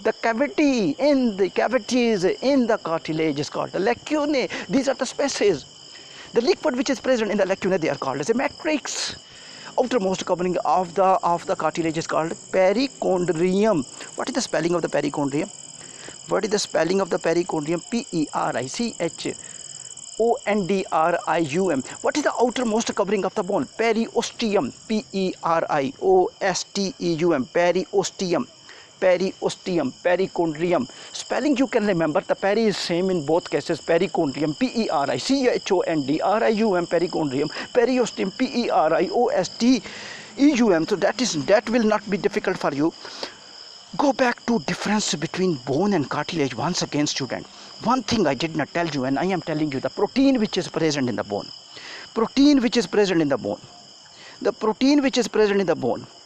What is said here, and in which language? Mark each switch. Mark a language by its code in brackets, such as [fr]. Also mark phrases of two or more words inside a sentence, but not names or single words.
[en] The cavity in the cavities in the cartilage is called the lacunae. These are the spaces. The liquid which is present in the lacunae, they are called as a matrix. Outermost covering of the cartilage is called perichondrium. What is the spelling of the perichondrium? What is the spelling of the perichondrium? P-E-R-I-C-H-O-N-D-R-I-U-M. What is the outermost covering of the bone? Periosteum. P-E-R-I-O-S-T-E-U-M. Periosteum. Periosteum, perichondrium. Spelling you can remember. The peri is same in both cases. Perichondrium, P-E-R-I-C-H-O-N-D-R-I-U-M, perichondrium. Periosteum, P-E-R-I-O-S-T-E-U-M. So that will not be difficult for you. Go back to difference between bone and cartilage once again, student. One thing I did not tell you, and I am telling you, the protein which is present in the bone. Protein which is present in the bone. The protein which is present in the bone.